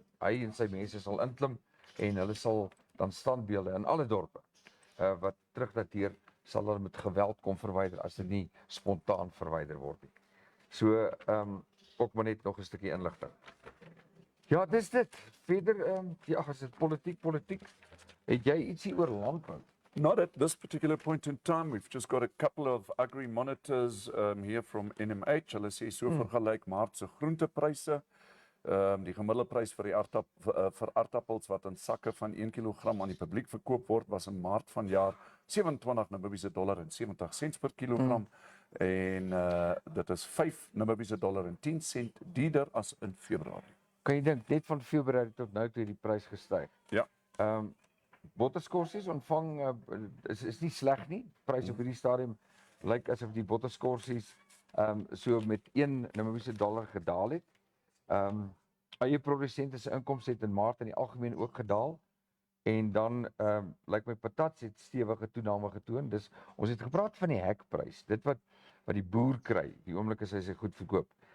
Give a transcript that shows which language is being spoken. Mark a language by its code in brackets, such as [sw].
[af] Hy en sy mense sal inklim en hulle sal dan standbeelde in alle dorpe wat terugdateer, sal hulle met geweld kom verwyder as dit nie spontaan verwyder word nie. So ook maar net nog 'n stukkie inligting. Ja, dis dit. Verder ja, as dit politiek. Het jy ietsie oor landbou? [en] Not at this particular point in time. We've just got a couple of agri monitors here from NMH. [af] Hulle sê so vergelyk Maart se groentepryse. Die gemiddelde prys vir vir aardappels wat in sakke van 1 kg aan die publiek verkoop word, was in Maart vanjaar 27 Namibiese dollar en 70 sent per kilogram. En dit is 5 Namibiese dollar en 10 sent duurder as in Februarie. Kan jy dink net van Februarie tot nou toe die prys gestyg? Ja. Botterskorsies ontvang is nie sleg nie. Prys op hierdie stadium lyk asof die botterskorsies so met 1 Namibiese dollar gedaal het. Eie produsente se inkomste het in Maart in die algemeen ook gedaal. En dan lyk my patats het stewige toename getoon. Dus ons het gepraat van die hekprys. Dit wat die boer kry, die oomblik as hy sy goed verkoop.